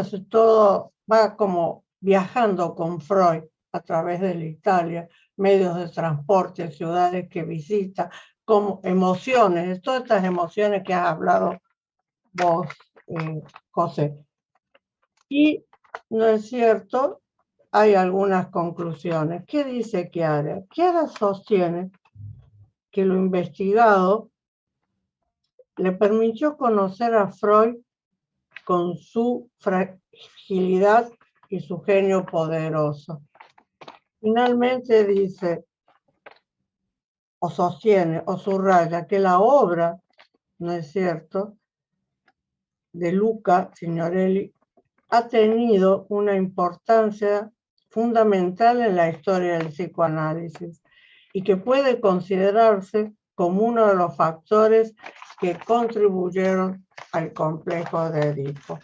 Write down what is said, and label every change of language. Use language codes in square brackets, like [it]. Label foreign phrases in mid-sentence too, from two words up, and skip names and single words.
[es] Todo va como viajando con Freud a través de la Italia, medios de transporte, ciudades que visita, como emociones, todas estas emociones que has hablado vos, José. Y, ¿no es cierto?, hay algunas conclusiones. ¿Qué dice Chiara? Chiara sostiene que lo investigado le permitió conocer a Freud con su fragilidad y su genio poderoso. Finalmente dice, o sostiene, o subraya, que la obra, ¿no es cierto?, de Luca Signorelli ha tenido una importancia fundamental en la historia del psicoanálisis y que puede considerarse como uno de los factores que contribuyeron al complejo de Edipo.